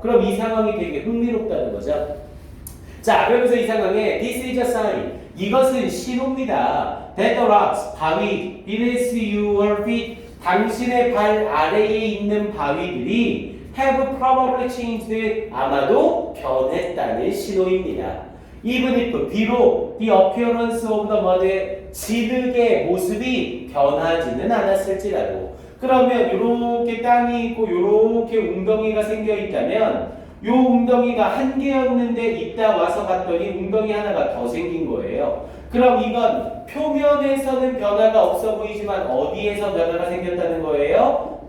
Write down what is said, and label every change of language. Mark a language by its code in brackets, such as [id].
[ko] 그럼 이 상황이 되게 흥미롭다는 거죠. 자, 그러면서 이 상황에 [en] This is a sign, [ko] 이것은 신호입니다. [en] That the rocks, [ko] 바위, [en] beneath your feet, [ko] 당신의 발 아래에 있는 바위들이 [en] have probably changed, [ko] 아마도 변했다는 신호입니다. [en] Even if, [ko] 비록 [en] the appearance of the mud, [ko] 진흙의 모습이 변하지는 않았을지라도. 그러면 이렇게 땅이 있고 이렇게 웅덩이가 생겨 있다면 요 웅덩이가 한 개였는데 이따 와서 봤더니 웅덩이 하나가 더 생긴 거예요. 그럼 이건 표면에서는 변화가 없어 보이지만 어디에서 변화가 생겼다는 거예요?